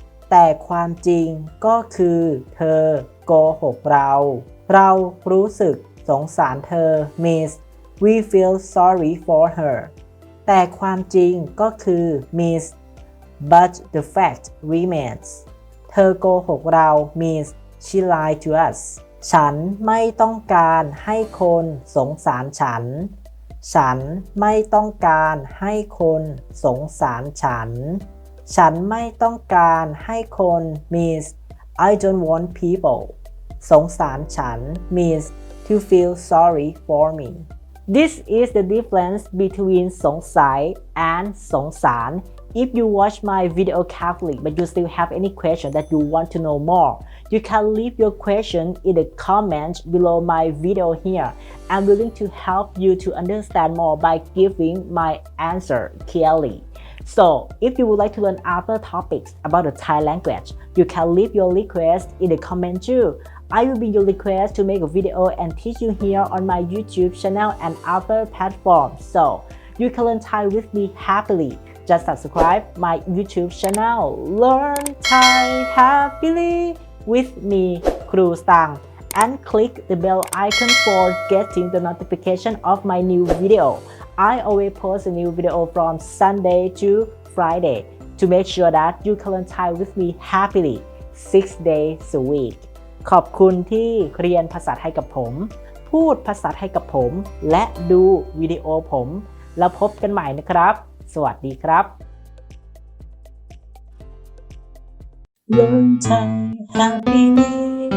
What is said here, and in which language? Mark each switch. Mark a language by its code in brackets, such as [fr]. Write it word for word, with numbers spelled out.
[th] แต่ความจริงก็คือเธอโกหกเราเรารู้สึกสงสารเธอ [en] means we feel sorry for her [th] แต่ความจริงก็คือ [en] means but the fact remains [th] เธอโกหกเรา [en] means she lied to us [th] ฉันไม่ต้องการให้คนสงสารฉันฉันไม่ต้องการให้คนสงสารฉัน ฉันไม่ต้องการให้คน [en] means I don't want people [th] สงสารฉัน [en] means to feel sorry for me. This is the difference between สงสัย and สงสาร. If you watch my video carefully but you still have any question that you want to know more, you can leave your question in the comments below my video here. I'm willing to help you to understand more by giving my answer clearly. So, if you would like to learn other topics about the Thai language, you can leave your request in the comment too. I will be your request to make a video and teach you here on my YouTube channel and other platforms. So, you can learn Thai with me happily. Just subscribe my YouTube channel, Learn Thai Happily with me, Kru Stang, and click the bell icon for getting the notification of my new video. I always post a new video from Sunday to Friday to make sure that you can learn Thai with me happily six days a week. [th] ขอบคุณที่เรียนภาษาไทยกับผมพูดภาษาไทยกับผมและดูวิดีโอผมแล้วพบกันใหม่นะครับสวัสดีครับ Learn Thai happily